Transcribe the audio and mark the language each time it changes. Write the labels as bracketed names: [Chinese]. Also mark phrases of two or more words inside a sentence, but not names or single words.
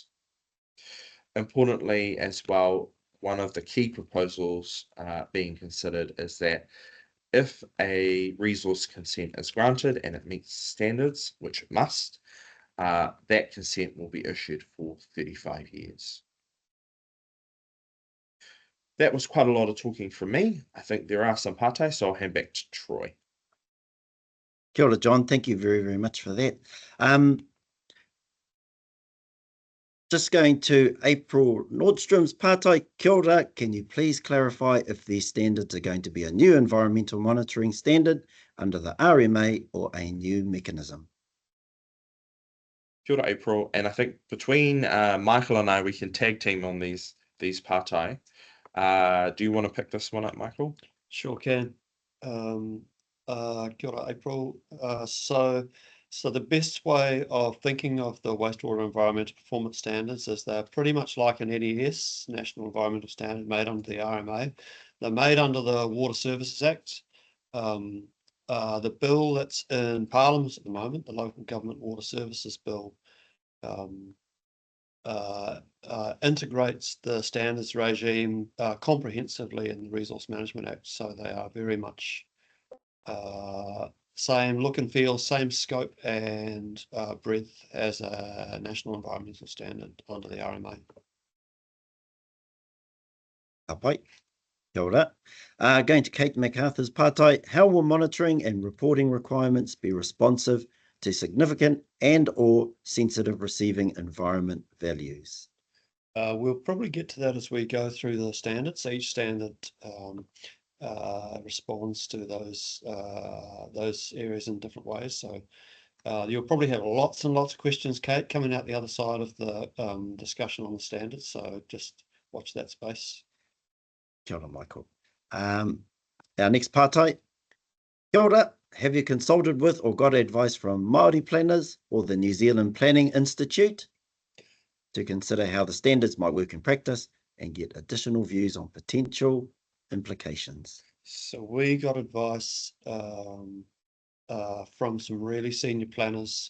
[English] Importantly, as well, one of the key proposals being considered is that if a resource consent is granted and it meets standards, which it must, that consent will be issued for 35 years. That was quite a lot of talking from me. I think there are some pate, so I'll hand back to Troy. [Māori] Kia ora, [English] John. Thank you very, very much for that. Just going to April Nordstrom's pātai. [Māori] Kia ora, [English] can you please clarify if these standards are going to be a new environmental monitoring standard under the RMA or a new mechanism? [Māori] Kia ora, [English] April. And I think between Michael and I, we can tag team on these pātai. Do you want to pick this one up, Michael? Sure can. [Māori] Kia ora, [English] April. So the best way of thinking of the wastewater environmental performance standards is they're pretty much like an NES, National Environmental Standard, made under the RMA. They're made under the Water Services Act. The bill that's in Parliament at the moment, the Local Government Water Services Bill, integrates the standards regime comprehensively in the Resource Management Act. So they are very much same look and feel, same scope and breadth as a national environmental standard under the RMA. [Māori] Apai. Kia ora. [English] Going to Kate MacArthur's pātai. How will monitoring and reporting requirements be responsive to significant and or sensitive receiving environment values? We'll probably get to that as we go through the standards. Each standard responds to those areas in different ways. So you'll probably have lots and lots of questions, Kate, coming out the other side of the discussion on the standards. So just watch that space. [Māori] Kia ora, [English] Michael. Our next pātai. [Māori] Kia ora. [English] Have you consulted with or got advice from Māori planners or the New Zealand Planning Institute to consider how the standards might work in practice and get additional views on potential implications? So we got advice from some really senior planners.